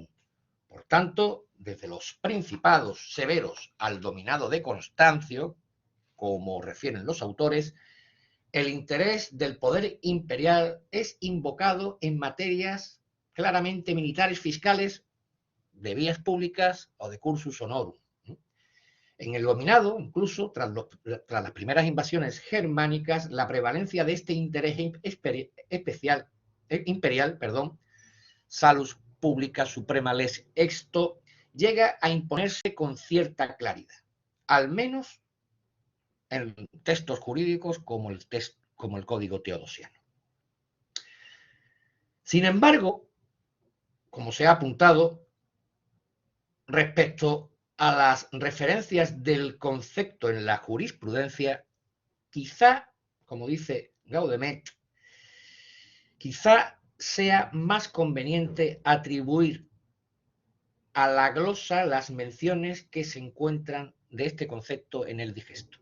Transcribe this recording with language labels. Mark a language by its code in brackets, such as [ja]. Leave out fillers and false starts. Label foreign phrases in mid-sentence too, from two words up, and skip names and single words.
[es] Por tanto, desde los principados severos al dominado de Constancio, como refieren los autores, el interés del poder imperial es invocado en materias claramente militares, fiscales, de vías públicas o de [la] cursus honorum. [es] En el dominado, incluso tras las primeras invasiones germánicas, la prevalencia de este interés imperial, [la] salus publica suprema lex exto, [es] llega a imponerse con cierta claridad, al menos en textos jurídicos como el Código Teodosiano. Sin embargo, como se ha apuntado, respecto a las referencias del concepto en la jurisprudencia, quizá, como dice Gaudemet, quizá sea más conveniente atribuir a la glosa las menciones que se encuentran de este concepto en el digesto.